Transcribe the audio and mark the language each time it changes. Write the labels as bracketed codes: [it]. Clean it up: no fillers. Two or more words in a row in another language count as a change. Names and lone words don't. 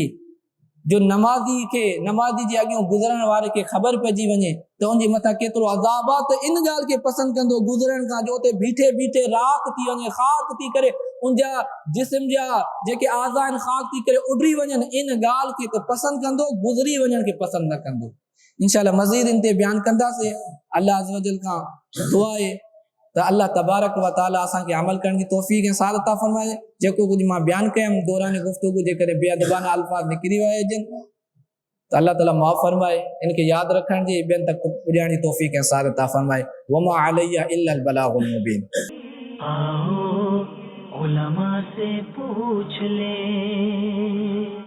[sd] जो नमाज़ी जे अॻियों गुज़रण वारे खे ख़बर पइजी वञे त उनजे मथां केतिरो अज़ाब आहे त इन ॻाल्हि खे पसंदि कंदो गुज़रण खां जो उते बीठे बीठे राख थी वञे, ख़ाक थी करे उनजा जिस्म जा जेके आज़ा आहिनि ख़ाक थी करे उॾरी वञनि। इन ॻाल्हि खे त पसंदि कंदो, गुज़री वञण खे पसंदि न कंदो। इंशाअल्लाह मज़ीद इन ते बयानु कंदासीं। [ar] الله عز و جل [sd] खां दुआ आहे त [ar] الله تبارك و تعالى [sd] असांखे अमल करण जी तौफ़ीक़ ऐं सादत अता फ़रमाए। जेको कुझु मां बयानु कयुमि दौरान गुफ़्तगू जेकॾहिं बेअदबाना अल्फाज़ निकिरी विया हुजनि त अल्लाह ताला माफ़ फरमाए, इनखे यादि रखण जी ॿियनि तक पुॼाइण जी तौफ़ीक़ ऐं सादत अता फ़रमाए। [ar] وما علي إلا البلاغ المبين. [ur] آؤ علما سے پوچھ لے.